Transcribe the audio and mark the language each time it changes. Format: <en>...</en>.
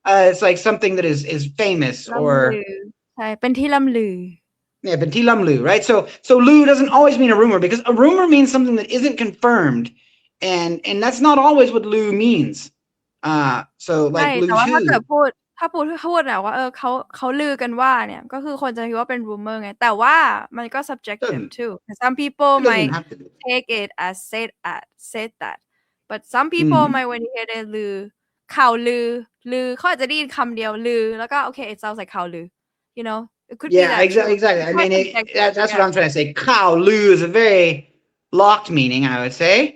<en>It's like something that is famous or</en> <th>ใช่เป็นที่ล่ำลือ</th> <en>yeah, but ti lam lu, right? So lu doesn't always mean a rumor, because a rumor means something that isn't confirmed, and that's not always what lu means. So like lu</en> <th>แต่ว่า chu. ถ้าเกิดพูดนะว่าเขาลือกันว่าเนี่ยก็คือคนจะคิดว่าเป็น rumor ไงแต่ว่ามันก็</th> <en>subjective too. Some people might take it as said that, but some people might when you hear the</en> <th>ลือข่าวลือเขาอาจจะได้ยินคำเดียวลือแล้วก็</th> <en>okay it sounds like ข่าวลือ it could be that exactly. I mean, that's what I'm trying to say. Kao lu is a very locked meaning, I would say.</en>